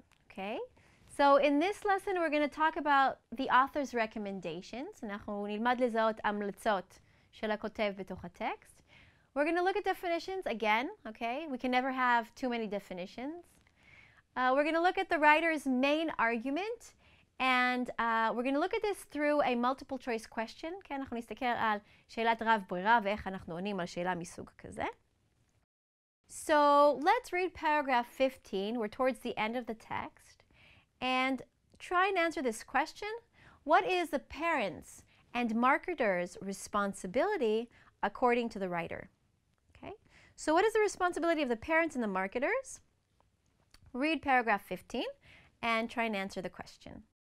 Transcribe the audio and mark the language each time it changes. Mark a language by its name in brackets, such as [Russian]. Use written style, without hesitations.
[English] Okay, so in this lesson we're going to talk about the author's recommendations. [Hebrew] אנחנו נלמד לזהות המלצות של הכותב בתוך הטקסט. [English] We're going to look at definitions again, okay? We can never have too many definitions. We're going to look at the writer's main argument, and we're going to look at this through a multiple choice question. [Hebrew] כן, אנחנו נסתכל על שאלת רב ברירה ואיך אנחנו עונים על שאלה מסוג כזה. [English] So let's read paragraph 15. We're towards the end of the text. And try and answer this question. What is the parents' and marketers' responsibility according to the writer? Okay. So what is the responsibility of the parents and the marketers? Read paragraph 15 and try and answer the question.